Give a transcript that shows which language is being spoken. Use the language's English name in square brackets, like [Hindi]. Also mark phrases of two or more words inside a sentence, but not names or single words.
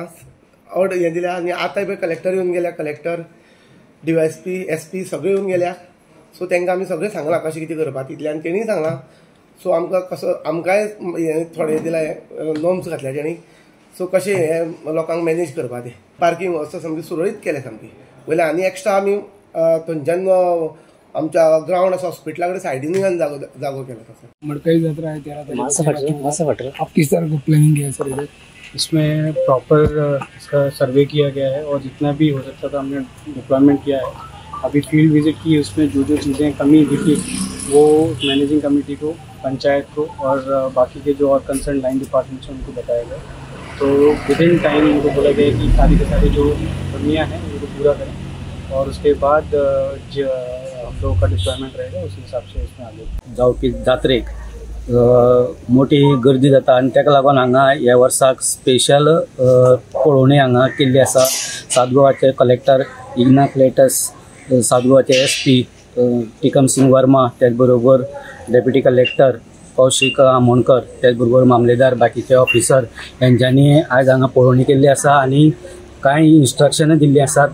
[Konkani] ऑर्डर हें दिल्या आनी आतां पळय कलेक्टर येवन गेल्या कलेक्टर DYSP SP सगळे येवन गेल्या सो तांकां आमी सगळें सांगलां कशें कितें करपाक तितलें आनी तेणीय सांगलां सो आमकां कसो आमकांय हें थोडें दिलां नॉर्म्स घातल्या तेणी सो कशें हें लोकांक मॅनेज करपा तें पार्किंग वस्त सामकी सुरळीत केलें सामकी वयले आनी एक्स्ट्रा आमी थंयच्यान आमच्या ग्राउंड आसा हॉस्पिटला कडेन सायडीन जागो केला था। [Hindi] मडकई यात्रा है 13 आप किस तरह का प्लानिंग किया सर इधर? इसमें प्रॉपर इसका सर्वे किया गया है और जितना भी हो सकता था हमने डिप्लॉयमेंट किया है। अभी फील्ड विजिट की उसमें जो जो चीज़ें कमी दिखी वो [English] managing committee [Hindi] को पंचायत को और बाकी के जो और [English] concern line departments [Hindi] हैं उनको बताया गया। तो [English] within time [Hindi] उनको बोला गया कि सारी के सारी जो कमियाँ हैं उनको पूरा करें और उसके बाद हम लोगों का डिप्लॉयमेंट रहेगा उस हिसाब से इसमें आगे [Konkani] जावपी जात्रेक मोठी गर्दी जाता आनी ताका लागून हांगा ह्या वर्साक स्पेशल पळोवणी हांगा केल्ली आसा। साउथ गोवाचे कलेक्टर इग्नाक लेटस, साउथ गोवाचे SP टिकम सिंग वर्मा, त्याच बरोबर [English] Deputy Collector [Konkani] कौशिक आमोणकर, त्याच बरोबर मामलेदार बाकीचे ऑफिसर यांच्यांनी आज हांगा पळोवणी केल्ली आसा आनी कांय इन्स्ट्रक्शनां दिल्लीं आसात।